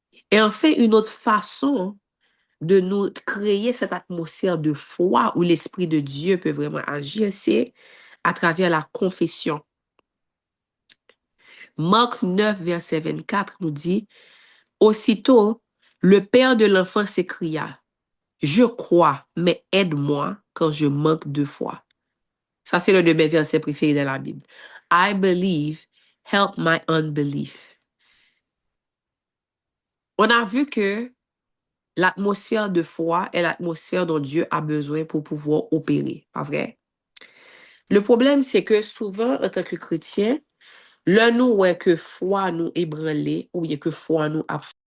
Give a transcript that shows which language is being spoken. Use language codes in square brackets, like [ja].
[fr] Et enfin, une autre façon de nous créer cette atmosphère de foi où l'Esprit de Dieu peut vraiment agir, c'est à travers la confession. Marc 9, verset 24 nous dit, aussitôt, le père de l'enfant s'écria, je crois, mais aide-moi quand je manque de foi. Ça, c'est l'un de mes versets préférés dans la Bible. [en] I believe, help my unbelief. [fr] On a vu que l'atmosphère de foi est l'atmosphère dont Dieu a besoin pour pouvoir opérer, pas vrai? Le problème, c'est que souvent, en tant que chrétien, là, nous, ouais, que foi nous ébranlé, ou bien que foi nous a...